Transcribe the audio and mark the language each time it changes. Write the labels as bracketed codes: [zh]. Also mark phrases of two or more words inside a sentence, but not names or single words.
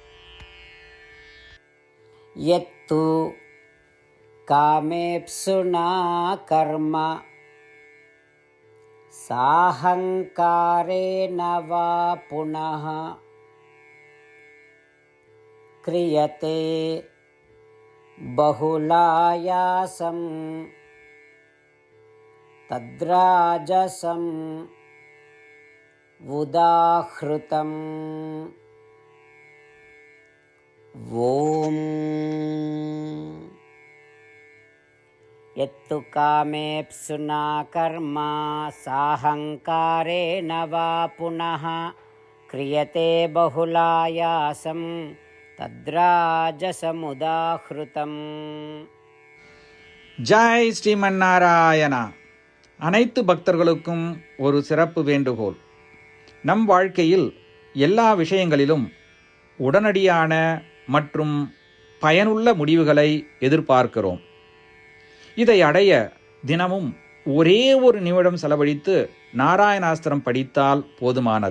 [sa] यत्तु कामेप्सुना कर्म साहङ्कारेण वा पुनः क्रियते बहुलायासं तद्राजसम् उदाहृतम्. ஓம் यत्तु कामेप्सुना कर्म साहङ्कारेण वा पुनः क्रियते बहुलायासं तद्राजसमुदाहृतम्. [ta] ஜெய் ஸ்ரீமன் நாராயணா. அனைத்து பக்தர்களுக்கும் ஒரு சிறப்பு வேண்டுகோள். நம் வாழ்க்கையில் எல்லா விஷயங்களிலும் உடனடியான மற்றும் பயனுள்ள முடிவுகளை எதிர்பார்க்கிறோம். இதை அடைய தினமும் ஒரே ஒரு நிமிடம் செலவழித்து நாராயணாஸ்திரம் படித்தால் போதுமானது.